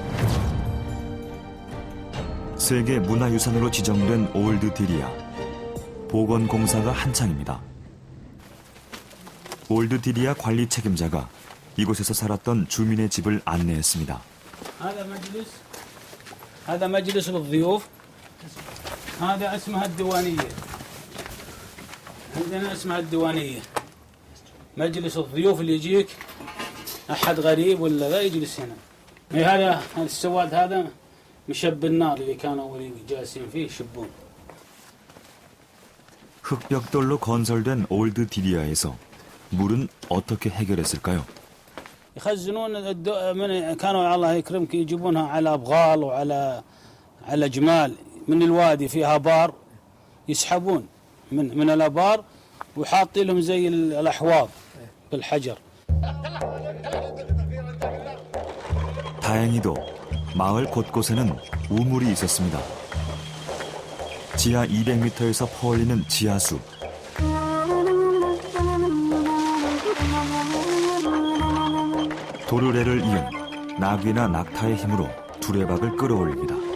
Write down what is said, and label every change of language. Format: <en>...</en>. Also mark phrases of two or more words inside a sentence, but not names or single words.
<ko>세계 문화유산으로 지정된 올드 디리아. 보건공사가 한창입니다. 올드 디리아 관리 책임자가 이곳에서 살았던 주민의 집을 안내했습니다.</ko> <ar>هذا مجلس للضيوف. هذا اسمها الديوانية. عندنا اسمها الديوانية. مجلس الضيوف اللي يجيك أحد غريب ولا لا يجلس هنا. هذا السواد هذا مشب النار اللي كانوا أولين جالسين فيه يشبون.</ar> <ko>흙벽돌로 건설된 올드 디리아에서 물은 어떻게 해결했을까요?</ko> <ar>يخزنون من كانوا الله يكرمك يجيبونها على بغال على جمال من الوادي فيها بار يسحبون من الابار وحاطين لهم زي الاحواض بالحجر.</ar> <ko>다행히도 마을 곳곳에는 우물이 있었습니다. 지하 200m에서 퍼올리는 지하수. 도르래를 이은 낙이나 낙타의 힘으로 두레박을 끌어올립니다.</ko>